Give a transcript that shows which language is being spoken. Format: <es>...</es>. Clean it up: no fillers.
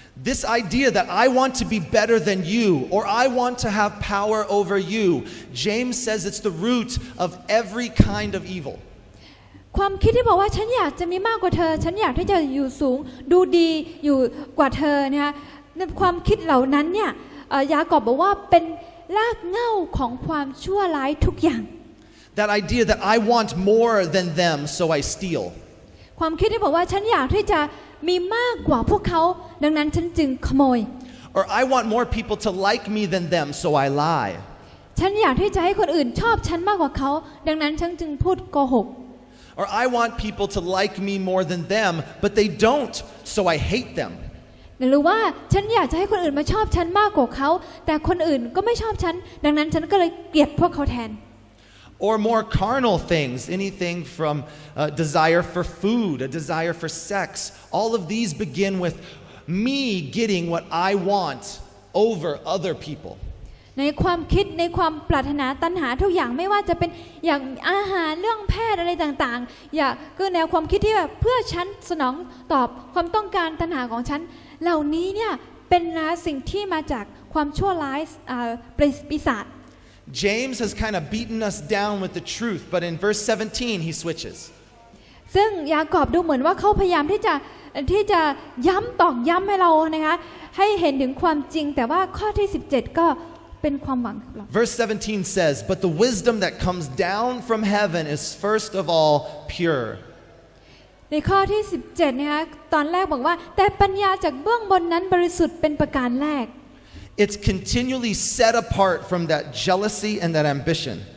<en>This idea that I want to be better than you or I want to have power over you, James says it's the root of every kind of evil.</en> <th>ความคิดที่บอกว่าฉันอยากจะมีมากกว่าเธอฉันอยากที่จะอยู่สูงดูดีอยู่กว่าเธอนะคะความคิดเหล่านั้นเนี่ยยากอบบอกว่าเป็นรากเหง้าของความชั่วร้ายทุกอย่าง</th> <en>That idea that I want more than them so I steal.</en> <th>ความคิดที่บอกว่าฉันอยากที่จะมีมากกว่าพวกเขาดังนั้นฉันจึงขโมย</th> <en>Or I want more people to like me than them, so I lie.</en> <th>ฉันอยากที่จะให้คนอื่นชอบฉันมากกว่าเขาดังนั้นฉันจึงพูดโกหก</th> <en>Or I want people to like me more than them, but they don't, so I hate them.</en> <th>หรือว่าฉันอยากจะให้คนอื่นมาชอบฉันมากกว่าเขาแต่คนอื่นก็ไม่ชอบฉันดังนั้นฉันก็เลยเกลียดพวกเขาแทน</th> <en>Or more carnal things, anything from a desire for food, a desire for sex. All of these begin with me getting what I want over other people.</en> <th>ในความคิดในความปรารถนาตัณหาทุกอย่างไม่ว่าจะเป็นอย่างอาหารเรื่องแพทย์อะไรต่างๆอย่าก็แนวความคิดที่แบบเพื่อฉันสนองตอบความต้องการตัณหาของฉันเหล่านี้เนี่ยเป็นสิ่งที่มาจากความชั่วร้ายปีศาจ</th> <en>James has kind of beaten us down with the truth, but in verse 17 he switches.</en> <th>ซึ่งยากอบดูเหมือนว่าเขาพยายามที่จะย้ำตอกย้ำให้เรานะคะให้เห็นถึงความจริงแต่ว่าข้อที่17ก็เป็นความหวังของเรา</th> <en>Verse 17 says, "But the wisdom that comes down from heaven is first of all pure."</en> <th>ในข้อที่17นะคะตอนแรกบอกว่าแต่ปัญญาจากเบื้องบนนั้นบริสุทธิ์เป็นประการแรก</th> <en>It's continually set apart from that jealousy and that ambition.</en>